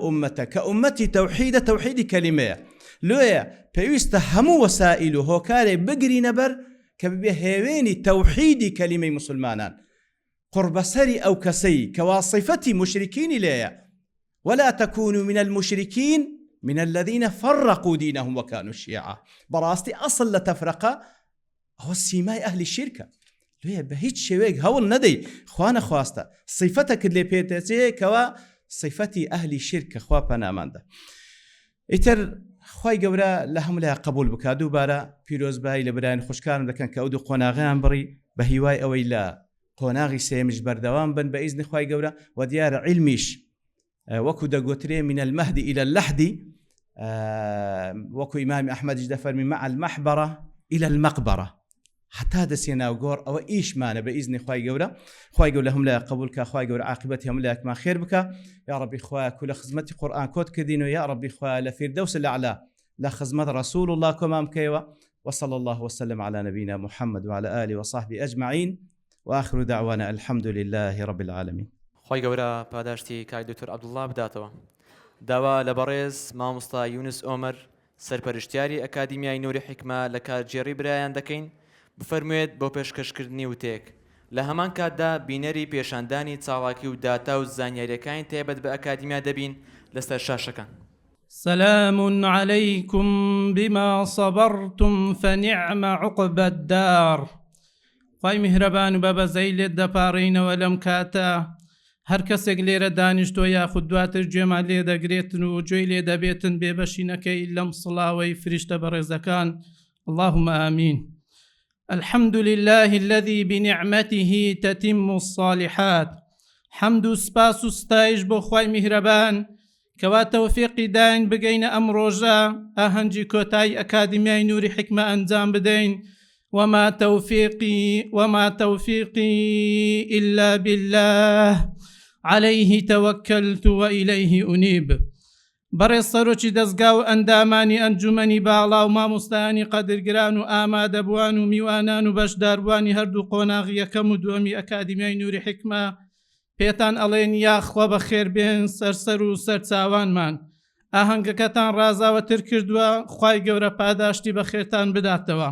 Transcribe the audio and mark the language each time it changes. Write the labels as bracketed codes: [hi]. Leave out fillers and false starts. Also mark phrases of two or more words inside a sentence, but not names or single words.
[ckb] ئومەتە کە ئومەتی تەوحیدە تەوحیدی کەلیمەیە لۆیە پێویستە هەموو وەسائل و هۆکارێ بگرینە بەر کە ببێ هێوێنی تەوحیدی کەلیمەی مسلمانان قوربەسەری ئەو کەسەی کەوا صیفەتی مشرکینی لێیە [ar] ولا تكونوا من المشركين من الذين فرقوا دينهم وكانوا شيعا [ckb] بەڕاستی ئەسڵ لە تەفرەقە ئەوە سیمای ئەهلی شیرکە لێیە بە هیچ شێوەیەک هەوڵ نەدەی خوا نەخواستە صیفەتەکت لێ پێدەچێت کەوا صیفەتی ئەهلی شیرکە خوا پەناماندا ئیتر خوای گەورە لە هەموو لای قبول بکات دووبارە پیرۆزبایی لە برایان خوشکارم دەکەن کە ئەو دوو قۆناغیان بڕی بە هیوای ئەوەی لە قۆناغی سێمیش بەردەوام بن بە ئیزنی خوای گەورە و دیارە عیلمیش وەکو دەگوترێ [ar] من المهد إلى اللحد [ckb] وەکو ئیمامی ئەحمەدیش دەفەرمی [ar] مع المحبرة إلى المقبرة [ckb] حتا دەسێنا و گۆڕ ئەوە ئیشمانە بە ئیزنی خوای گەورە خوای گەورە هەموو لای قبول کە خوای گەورە عاقبەتی هەموو لایەکمان خێر بکە یا ربی خوا کولە خزمەتی قورئان کۆت کردین و یا ربی خوا لە فیردەوس الأعلا لە خزمەت رسول الله کۆمان بکەیەوە [ar] وصلى الله وسلم على نبينا محمد وعلى آله وصحبه أجمعين وآخر دعوانا الحمد لله رب العالمين [ckb] خوای گەورە پاداشتی کاک دکتۆر عەبدوڵڵا بداتەوە داوا لە بەڕێز مامۆستا یونس ئۆمەر سەرپەرشتیاری ئەکادیمیای نووری حیکمە لە کارگێڕی برایان دەکەین بفەرموێت بۆ پێشکەشکردنی وتێک لە هەمان کاتدا بینەری پێشاندانی چاڵاکی و داتا و زانیاریەکانی تایبەت بە ئەکادیمیا دەبین لەسەر شاشەکان. [ar] سلام عليكم بما صبرتم فنعم عقب الدار. [ckb] خوای میهرەبان و بەبەزەی لێت دەپاڕینەوە لەم کاتە هەر کەسێک لێرە دانیشتۆ یاخود دواتر گوێمان لێ دەگرێتن و گوێی لێ دەبێتن بێبەشینەکەی لەم سڵاوەی فریشتە بەڕێزەکان [ar] اللهم آمين. الحمد لله الذي بنعمته تتم الصالحات. [ckb] حمد و سپاس و ستایش بۆ خوای میهرەبان کەوا تەوفیقی داین بگەینە ئەم ڕۆژە ئاهەنگی کۆتایی ئەکادیمیای نووری حیکمە ئەنجام بدەین [ar] وما توفيقي إلا بالله عليه توكلت وإليه أنيب. [ckb] بەڕێز سەرۆکی دەستگا و ئەندامانی ئەنجومەنی باڵا و مامۆستایانی قەدرگران و ئامادەبووان و میوانان و بەشداربوانی هەردوو قۆناغی یەکەم و دووەمی ئەکادیمیای نووری حکمە پێتان ئەڵێن یاخوا بە خێربێن سەرسەر و سەرچاوانمان ئاهەنگەکەتان ڕازاوەتر کردووە خوای گەورە پاداشتی بە خێرتان بداتەوە.